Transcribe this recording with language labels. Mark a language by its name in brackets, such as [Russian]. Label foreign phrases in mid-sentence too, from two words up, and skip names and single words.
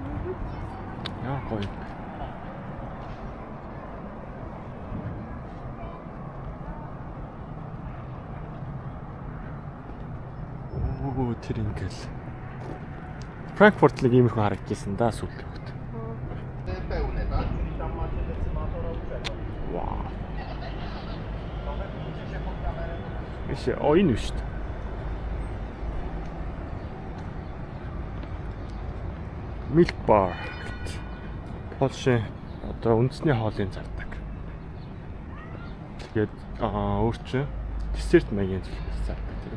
[Mongolian] Яа гоё. Тэр ингээл Франкфуртлыг иймэрхүү харагдчихсан да сүүлд. [Polish] Pełne, tak? Czyli tam macie te [Mongolian] Ишээ энэ биш үү? [English] Milk bar. [Mongolian] Польшийн одоо үндэсний хоолыг зардаг. Тэгээд өөрчн десерт маягийн зүйлс зардаг тийм.